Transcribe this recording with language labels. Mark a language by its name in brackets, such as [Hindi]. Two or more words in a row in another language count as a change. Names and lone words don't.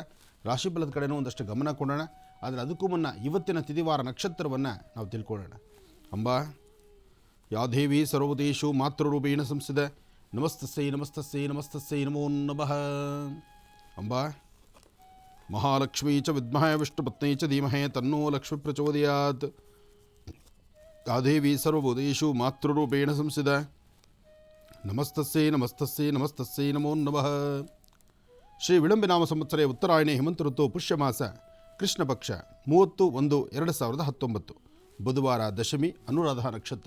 [Kannada] ರಾಶಿಫಲದ ಕಡೆನೂ ಒಂದಷ್ಟು ಗಮನ ಕೊಡೋಣ. ಆದರೆ ಅದಕ್ಕೂ ಮುನ್ನ ಇವತ್ತಿನ ತಿಥಿವಾರ ನಕ್ಷತ್ರವನ್ನು ನಾವು ತಿಳ್ಕೊಳ್ಳೋಣ. [Sanskrit] ಅಂಬಾ ಯಾ ದೇವಿ ಸರ್ವದೇಶು ಮಾತೃರೂಪೇಣ ಸಂಸ್ಥಿತ ನಮಸ್ತಸ್ಸೈ ನಮಸ್ತಸ್ಸೈ ನಮಸ್ತಸ್ಸೈ ನಮೋ ನಮಃ. ಅಂಬಾ ಮಹಾಲಕ್ಷ್ಮೀ ಚ ವಿದ್ಮಹೇ ವಿಷ್ಣುಪತ್ನೈ ಚ ಧೀಮಹಿ ತನ್ನೋ ಲಕ್ಷ್ಮೀ ಪ್ರಚೋದಯಾತ್. ಯಾ ದೇವಿ ಸರ್ವಭೂತೇಷು ಮಾತೃರೂಪೇಣ ಸಂಸ್ಥಿತ ನಮಸ್ತಸ್ಸೈ ನಮಸ್ತಸ್ಸೈ ನಮಸ್ತಸ್ಸೈ ನಮೋ ನಮಃ. ಶ್ರೀ ವಿಳಂಬಿನಾಮ ಸಂವತ್ಸರೆ ಉತ್ತರಾಯಣೆ ಹೇಮಂತ ಋತು ಪುಷ್ಯಮಾಸ ಕೃಷ್ಣ ಪಕ್ಷ 30/1/2019 ಬುಧವಾರ ದಶಮಿ ಅನುರಾಧ ನಕ್ಷತ್ರ.